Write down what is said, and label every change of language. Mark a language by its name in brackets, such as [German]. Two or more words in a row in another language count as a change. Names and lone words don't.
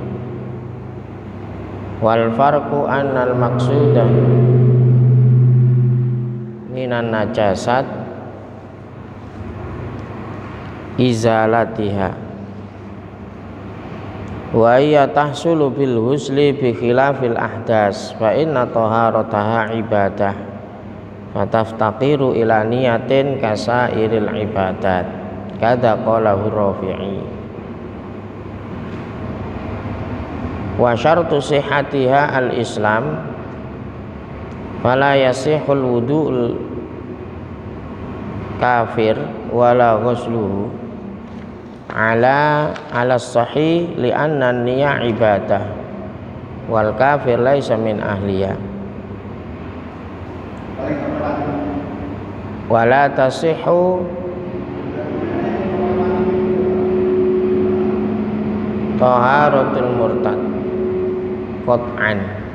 [Arabic] والفرق أن المقصود من النجاسة إزالتها وهي تحصل بالغسل بخلاف الأحداث فإن طهارتها عبادة فتفتقر إلى نية كسائر العبادات. كذا قاله الرافعي. وشرط صحتها الإسلام فلا يصح الوضوء كافر ولا غسله على الصحيح لأن النية عبادة والكافر ليس من أهلها ولا تصح طهارة المرتد قطعا